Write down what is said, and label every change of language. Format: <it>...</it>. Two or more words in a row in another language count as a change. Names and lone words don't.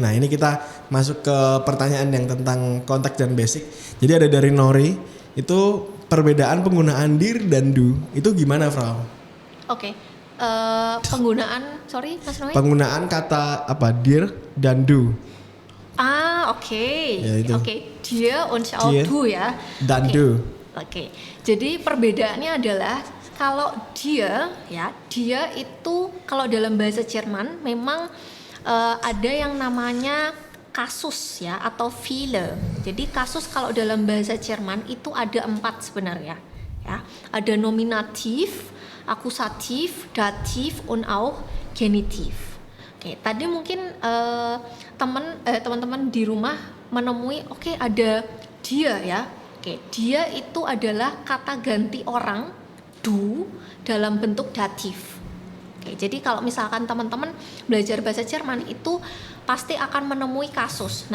<id>Nah, ini kita masuk ke pertanyaan yang tentang konteks dan basic. Jadi ada dari Nori, itu perbedaan penggunaan dir dan du itu gimana, Frau? Oke. Penggunaan, sorry Mas Noe. Penggunaan kata apa dir dan du. Oke. Ya, itu. Oke, dia</id> <de>und auch</de> <id>Dir du ya. dan Oke. du. Oke. Jadi perbedaannya adalah kalau dia itu kalau dalam bahasa Jerman memang ada yang namanya kasus ya atau viele. Jadi kasus kalau dalam bahasa Jerman itu ada 4 sebenarnya ya. Ada nominatif, akusatif, datif,</id> <de>und auch genitiv.</de> <id>Oke, tadi mungkin teman-teman di rumah menemui ada dia ya. Oke, dia itu adalah kata ganti orang du dalam bentuk datif. Oke, jadi kalau misalkan teman-teman belajar bahasa Jerman itu pasti akan menemui kasus.</id>